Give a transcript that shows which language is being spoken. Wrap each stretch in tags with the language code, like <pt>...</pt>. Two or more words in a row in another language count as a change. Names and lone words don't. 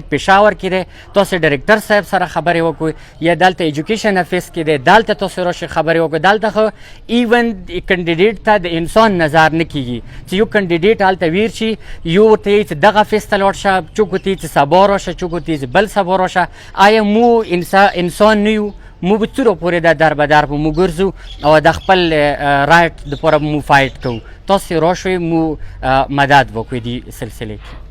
<ps>پېښور کې دی تاسو ډایرکټر صاحب سره خبرې وکړئ یا دلته</ps> <en>education office</en> <ps>کې دی دلته تاسو راشي خبرې وکړئ دلته خو</ps> <en>even candidate</en> <ps>ته د انسان نظر نه کیږي چې یو کینډیډیټ هلته ویر شي یو ورته چې دغه افیس ته لاړ شه څوک ورته چې سبا راشه څوک ورته چې بل سبا راشه آیا مو انسان نه یو مو به څومره پورې دا در به در به مو ګرځو او د خپل رایټ دپاره مو فایټ کوو تاسې راشئ مو مدد وکړئ دې سلسلې کې</ps>